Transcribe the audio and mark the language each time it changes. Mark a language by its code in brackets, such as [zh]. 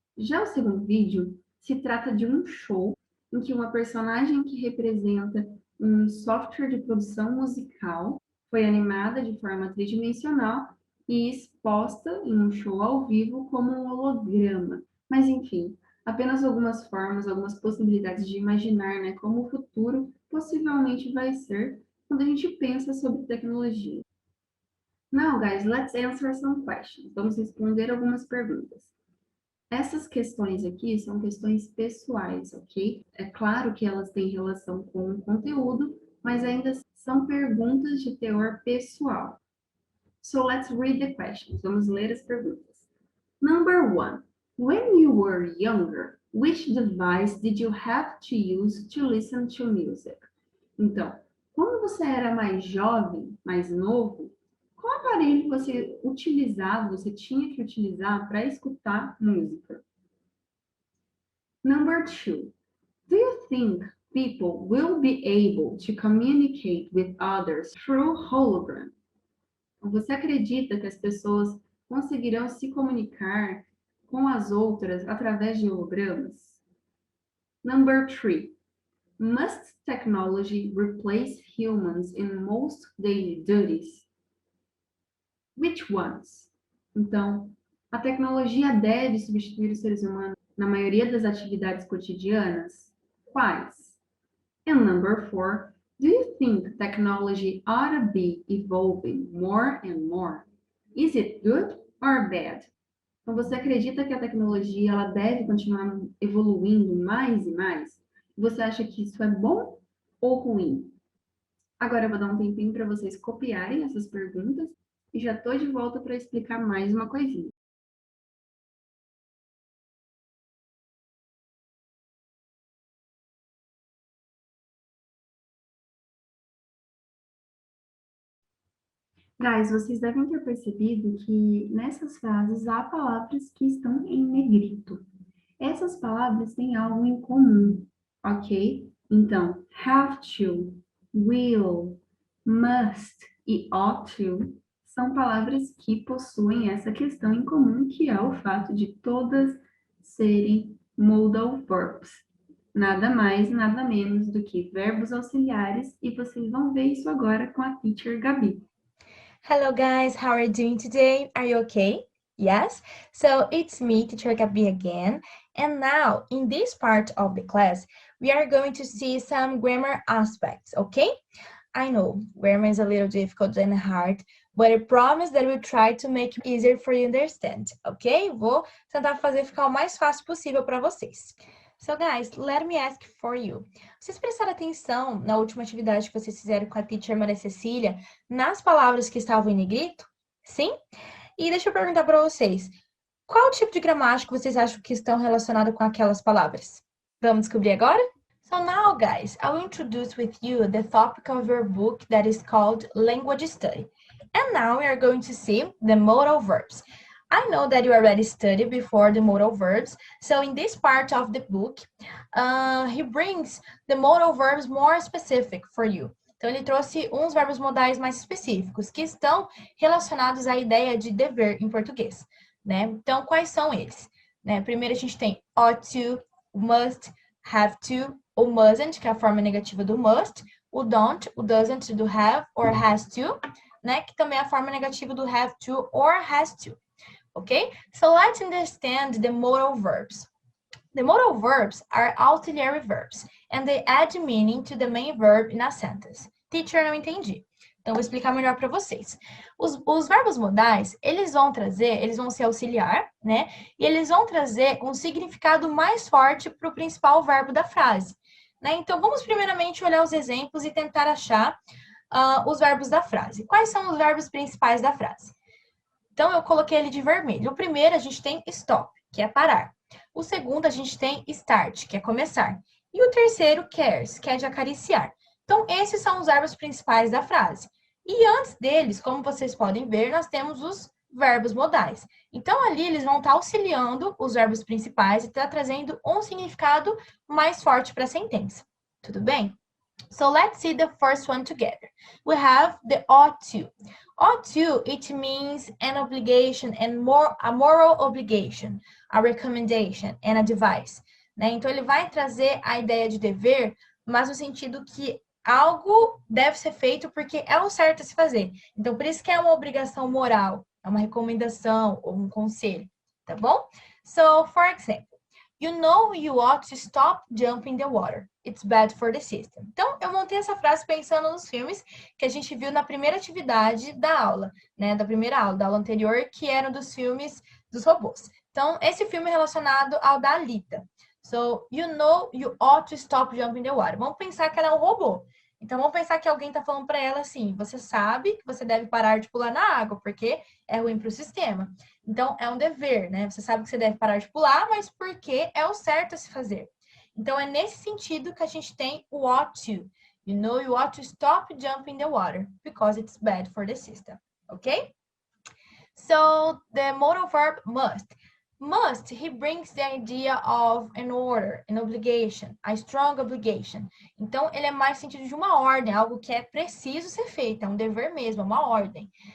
[pt] Já o segundo vídeo se trata de um show em que uma personagem que representa um software de produção musical foi animada de forma tridimensional e exposta em um show ao vivo como um holograma. Mas, enfim, apenas algumas formas, algumas possibilidades de imaginar, né, como o futuro possivelmente vai ser quando a gente pensa sobre tecnologia. [en] Now, guys, let's answer some questions. [pt] Vamos responder algumas perguntas. Essas questões aqui são questões pessoais, ok? É claro que elas têm relação com o conteúdo, mas ainda são perguntas de teor pessoal. [en] So let's read the questions. [pt] Vamos ler as perguntas. [en] Number 1. When you were younger, which device did you have to use to listen to music? [pt] Então, quando você era mais jovem, mais novo, qual aparelho você utilizava, você tinha que utilizar para escutar música? [en] Number 2. Do you think people will be able to communicate with others through hologram? [pt] Você acredita que as pessoas conseguirão se comunicar com as outras através de hologramas? [en] Number 3. Must technology replace humans in most daily duties? Which ones? [pt] Então, a tecnologia deve substituir os seres humanos na maioria das atividades cotidianas? Quais? [en] And number 4. Do you think technology ought to be evolving more and more? Is it good or bad? [pt] Então, você acredita que a tecnologia ela deve continuar evoluindo mais e mais? Você acha que isso é bom ou ruim? Agora eu vou dar um tempinho para vocês copiarem essas perguntas e já estou de volta para explicar mais uma coisinha. Guys, vocês devem ter percebido que nessas frases há palavras que estão em negrito. Essas palavras têm algo em comum, ok? Então, have to, will, must e ought to são palavras que possuem essa questão em comum, que é o fato de todas serem modal verbs. Nada mais, nada menos do que verbos auxiliares, e vocês vão ver isso agora com a teacher Gabi. [en] Hello guys, how are you doing today? Are you okay? Yes? So it's me, teacher Gabi again. And now, in this part of the class, we are going to see some grammar aspects, okay? I know, grammar is a little difficult and hard, but I promise that we'll try to make it easier for you to understand, ok? [pt] Vou tentar fazer ficar o mais fácil possível para vocês. [en] So guys, let me ask for you. [pt] Vocês prestaram atenção na última atividade que vocês fizeram com a teacher Maria Cecília nas palavras que estavam em negrito? Sim? E deixa eu perguntar para vocês, qual tipo de gramática vocês acham que estão relacionadas com aquelas palavras? Vamos descobrir agora? [en] So now, guys, I will introduce with you the topic of your book that is called Language Study. And now we are going to see the modal verbs. I know that you already studied before the modal verbs, so in this part of the book, he brings the modal verbs more specific for you. [pt] Então, ele trouxe uns verbos modais mais específicos, que estão relacionados à ideia de dever em português, né? Então, quais são eles? Né? Primeiro, a gente tem ought to, must, have to, o mustn't, que é a forma negativa do must, o don't, o doesn't, do have, or has to, né? Que também é a forma negativa do have to or has to. [en] Okay? So let's understand the modal verbs. The modal verbs are auxiliary verbs, and they add meaning to the main verb in a sentence. [pt] Teacher, não entendi. Então, vou explicar melhor para vocês. Os verbos modais, eles vão ser auxiliar, né? E eles vão trazer um significado mais forte para o principal verbo da frase. Né? Então, vamos primeiramente olhar os exemplos e tentar achar os verbos da frase. Quais são os verbos principais da frase? Então, eu coloquei ele de vermelho. O primeiro, a gente tem stop, que é parar. O segundo, a gente tem start, que é começar. E o terceiro, cares, que é de acariciar. Então, esses são os verbos principais da frase. E antes deles, como vocês podem ver, nós temos os verbos modais. Então, ali eles vão estar auxiliando os verbos principais e tá trazendo um significado mais forte para a sentença. Tudo bem? [en] So let's see the first one together. We have the ought to. Ought to, it means an obligation and a moral obligation, a recommendation and a advice. [pt] Né? Então, ele vai trazer a ideia de dever, mas no sentido que algo deve ser feito porque é o certo a se fazer. Então, por isso que é uma obrigação moral, é uma recomendação ou um conselho, tá bom? [en] So, for example, you know you ought to stop jumping the water. It's bad for the system. [pt] Então, eu montei essa frase pensando nos filmes que a gente viu na primeira atividade da aula, né? Da primeira aula, da aula anterior, que eram dos filmes dos robôs. Então, esse filme é relacionado ao da Alita. [en] So, you know you ought to stop jumping the water. [pt] Vamos pensar que ela é um robô. Então, vamos pensar que alguém está falando para ela assim, você sabe que você deve parar de pular na água, porque é ruim para o sistema. Então, é um dever, né? Você sabe que você deve parar de pular, mas porque é o certo a se fazer. Então, é nesse sentido que a gente tem o ought to. [en] You know you ought to stop jumping the water, because it's bad for the system. Okay? So, the modal verb must. Must, he brings the idea of an order, an obligation, a strong obligation. [pt] Então, ele é mais sentido de uma ordem, algo que é preciso ser feito, é um dever mesmo, é uma ordem.